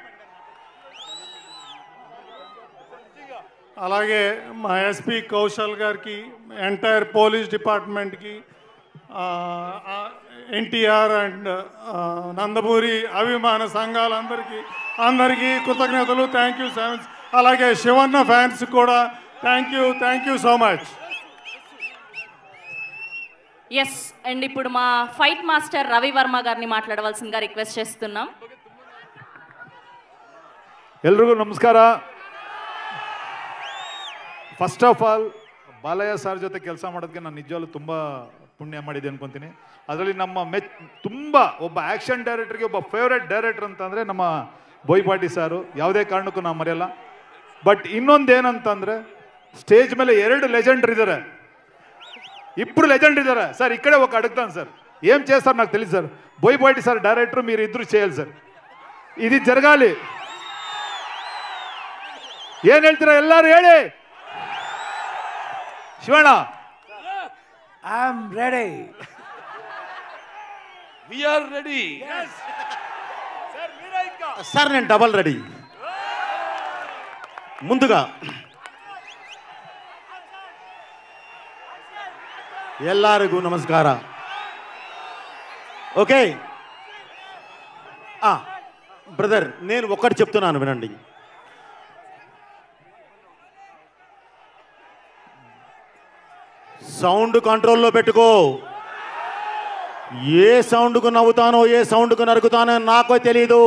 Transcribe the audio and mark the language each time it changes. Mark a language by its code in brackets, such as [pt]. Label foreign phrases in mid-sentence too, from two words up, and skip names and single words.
[te] అలాగే మా ఎస్పీ కౌశల్ గారికి, [en] entire police department, [te] ఎన్టీఆర్ అండ్ నందమూరి అభిమాన సంఘాలందరికీ కృతజ్ఞతలు. [en] thank you so much. [te] అలాగే శివన్న ఫ్యాన్స్ కూడా [en] thank you so much. [te] ఎస్, అండ్ ఇప్పుడు మా [en] fight master [te] రవి వర్మ గారిని మాట్లాడవలసిందిగా రిక్వెస్ట్ చేస్తున్నాం. [kn] ಎಲ್ರಿಗೂ ನಮಸ್ಕಾರ. [en] first of all [kn] ಬಾಲಯ್ಯ ಸರ್ ಜೊತೆ ಕೆಲಸ ಮಾಡೋದಕ್ಕೆ ನಾನು ನಿಜವಾಗ್ಲೂ ತುಂಬ ಪುಣ್ಯ ಮಾಡಿದೆ ಅನ್ಕೊತೀನಿ. ಅದರಲ್ಲಿ ನಮ್ಮ ತುಂಬ ಒಬ್ಬ [en] action director [kn] ಒಬ್ಬ [en] favourite director [kn] ಅಂತಂದರೆ ನಮ್ಮ ಬೋಯ್ಪಾಟಿ ಸಾರು, ಯಾವುದೇ ಕಾರಣಕ್ಕೂ ನಾವು ಮರೆಯಲ್ಲ. ಬಟ್ ಇನ್ನೊಂದು ಏನಂತಂದರೆ ಸ್ಟೇಜ್ ಮೇಲೆ 2 ಲೆಜೆಂಡರ್ ಇದ್ದಾರೆ, [te] ఇప్పుడు లెజెండ్ ఇద్దరా సార్. ఇక్కడే ఒక అడుగుతాను సార్, ఏం చేస్తారు నాకు తెలియదు సార్. బోయపాటి సార్ డైరెక్టర్, మీరు ఇద్దరు చేయాలి సార్, ఇది జరగాలి. [kn] ಏನ್ ಹೇಳ್ತೀರಾ ಎಲ್ಲರೂ ಹೇಳಿ. ಶಿವಣ್ಣ [en] I am ready, we are ready [te] సార్. నేను [en] double ready. [te] ముందుగా [kn] ಎಲ್ಲರಿಗೂ ನಮಸ್ಕಾರ. [en] okay brother, [te] నేను ఒక్కటి చెప్తున్నాను వినండి. [en] sound control [te] పెట్టుకో. ఏ సౌండ్కు నవ్వుతానో ఏ సౌండ్కు నరుకుతానో నాకో తెలీదు.